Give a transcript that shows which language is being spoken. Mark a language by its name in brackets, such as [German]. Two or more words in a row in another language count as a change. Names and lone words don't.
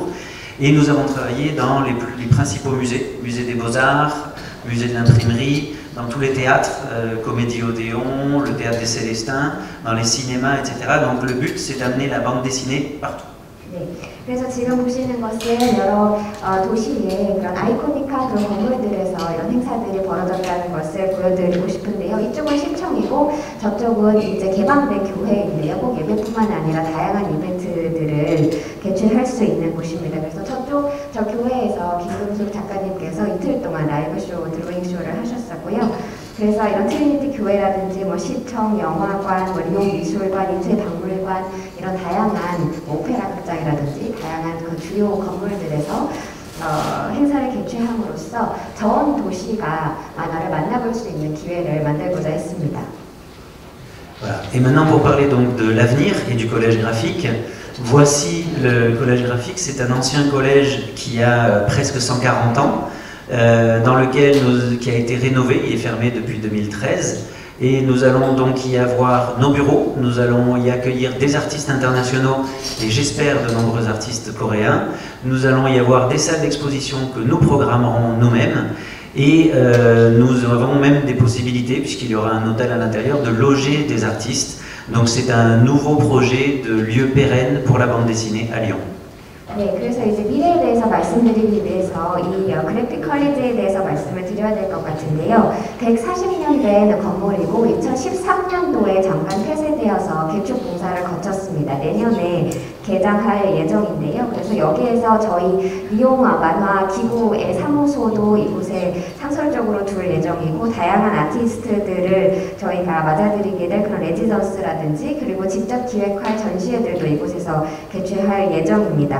[French] Et nous avons travaillé dans les principaux musées, musée des Beaux-Arts, musée de l'imprimerie, dans tous les théâtres, Comédie Odéon, le théâtre des Célestins, dans les cinémas, etc. Donc le but, c'est d'amener la bande dessinée partout. [Korean] 네, 그래서 지금 보시는 것은 여러 도시의 그런 아이코닉한 그런 건물들에서 이런 행사들이 벌어졌다는 것을 보여드리고 싶은데요. 이쪽은 시청이고 저쪽은 이제 개방된 교회인데요. 꼭 예배뿐만 아니라 다양한 이벤트들을 개최할 수 있는 곳입니다. 그래서 저 교회에서 김금숙 작가님께서 이틀 동안 라이브 쇼, 드로잉 쇼를 하셨었고요. 그래서 이런 트리니티 교회라든지 시청, 영화관, 리용 미술관, 인쇄박물관 이런 다양한 오페라 극장이라든지 다양한 그 주요 건물들에서 행사를 개최함으로써 전 도시가 만화를 만나볼 수 있는 기회를 만들고자 했습니다. [French] Voilà. Et maintenant pour parler donc de l'avenir et du collège graphique, voici le collège graphique. C'est un ancien collège qui a presque 140 ans. Qui a été rénové, il est fermé depuis 2013 et nous allons donc y avoir nos bureaux, nous allons y accueillir des artistes internationaux et j'espère de nombreux artistes coréens. Nous allons y avoir des salles d'exposition que nous programmerons nous-mêmes et nous avons même des possibilités, puisqu'il y aura un hôtel à l'intérieur, de loger des artistes. Donc c'est un nouveau projet de lieu pérenne pour la bande dessinée à Lyon. [Korean] 네, 그래서 이제 미래에 대해서 말씀드리기 위해서 이 그래픽 컬리지에 대해서 말씀을 드려야 될 것 같은데요. 140년 된 건물이고 2013년도에 잠깐 폐쇄되어서 개축 공사를 거쳤습니다. 내년에 개장할 예정인데요. 그래서 여기에서 저희 리용 만화 기구의 사무소도 이곳에 상설적으로 둘 예정이고 다양한 아티스트들을 저희가 맞아들이게 될 그런 레지던스라든지 그리고 직접 기획할 전시회들도 이곳에서 개최할 예정입니다.